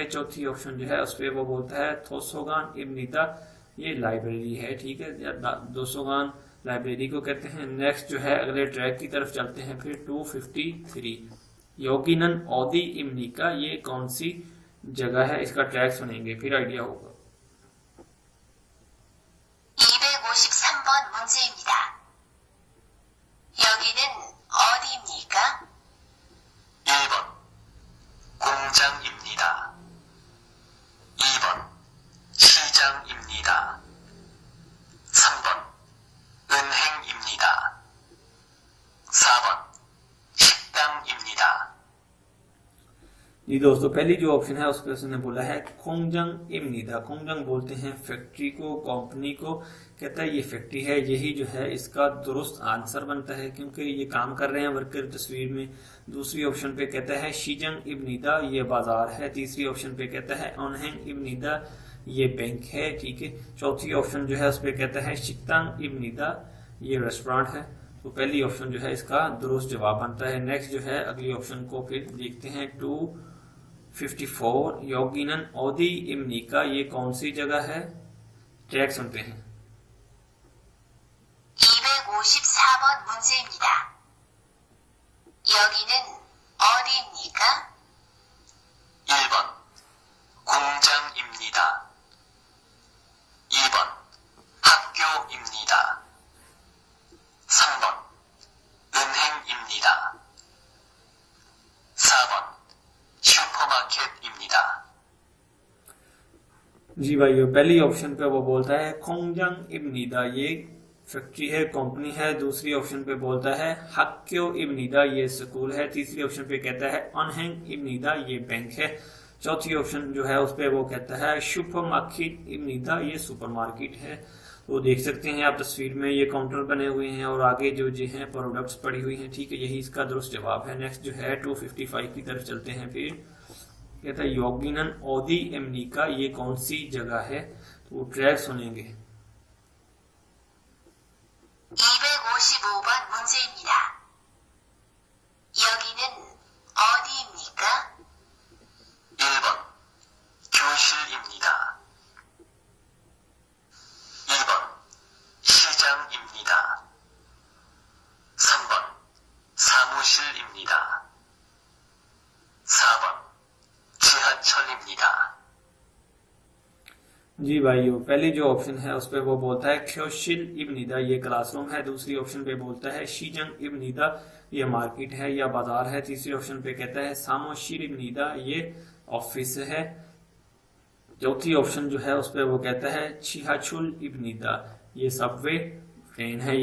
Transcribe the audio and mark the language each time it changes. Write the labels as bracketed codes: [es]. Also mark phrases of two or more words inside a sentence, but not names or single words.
[hi] चौथी ऑप्शन जो है उस पे वो बोलता है [ko] 도서관입니다, [hi] ये लाइब्रेरी है। ठीक है, दोसोगान लाइब्रेरी को कहते हैं। नेक्स्ट जो है अगले ट्रैक की तरफ चलते हैं फिर। 253 [ko] 여기는 어디입니까, [hi] ये कौन सी जगह है? इसका ट्रैक सुनेंगे फिर आइडिया होगा। [ko] 253번 문제입니다. 여기는 어디입니까? 1번 공장입니다. 2번 시장입니다. 3번 은행입니다. 4번 식당입니다. [hi] जी दोस्तों, पहली जो ऑप्शन है उस पर उसने बोला है [ko] 공장입니다. [hi] खोंगजंग बोलते हैं फैक्ट्री को, कंपनी को। कहता है ये फैक्ट्री है, यही जो है इसका दुरुस्त आंसर बनता है क्योंकि ये काम कर रहे हैं वर्कर तस्वीर में। दूसरी ऑप्शन पे कहता है [ko] 시장입니다, [hi] ये बाजार है। तीसरी ऑप्शन पे कहता है [ko] 은행입니다, [hi] ये बैंक है। ठीक है, चौथी ऑप्शन जो है उस पर कहता है [ko] 식당입니다, [hi] ये रेस्टोरेंट है। तो पहली ऑप्शन जो है इसका दुरुस्त जवाब बनता है। नेक्स्ट जो है अगली ऑप्शन को फिर देखते हैं। 254 [ko] 여기는 어디입니까, [hi] ये कौन सी जगह है? ट्रैक सुनते हैं। [ko] 254번 문제입니다. 여기는 어디입니까? 1번 공장입니다. 2번 학교입니다. 3번 은행입니다. 4번 슈퍼마켓입니다. [hi] जी भाइयों, पहली ऑप्शन पे वो बोलता है [ko] 공장입니다, [hi] ये फैक्ट्री है, कंपनी है। दूसरी ऑप्शन पे बोलता है [ko] 학교입니다, [hi] ये स्कूल है। तीसरी ऑप्शन पे कहता है [ko] 은행입니다, [hi] ये बैंक है। चौथी ऑप्शन जो है उस पे वो कहता है [ko] 슈퍼마켓입니다, [hi] ये सुपरमार्केट है। तो देख सकते हैं आप तस्वीर में ये काउंटर बने हुए हैं और आगे जो हैं प्रोडक्ट्स पड़ी हुई हैं, ठीक है। यही इसका दुरुस्त जवाब है। नेक्स्ट जो है 255 की तरफ चलते हैं। फिर कहता है [ko] 여기는 어디입니까, [hi] ये कौन सी जगह है? तो वो ट्रैक सुनेंगे। [ko] 255번 문제입니다. 여기는 어디입니까? 1번 교실입니다. 2번 시장입니다. 3번 사무실입니다. 4번 지하철입니다. [hi] जी भाइयों, पहली जो ऑप्शन है उस पे वो बोलता है [ko] 교실입니다, [hi] ये क्लासरूम है। दूसरी ऑप्शन पे बोलता है [ko] 시장입니다, [hi] ये मार्केट है या बाजार है। तीसरी ऑप्शन पे कहता है [ko] 사무실입니다, [hi] ये ऑफिस है। चौथी ऑप्शन जो है उस पे वो कहता है [ko] 지하철입니다, [hi] ये [en] subway train [hi] है।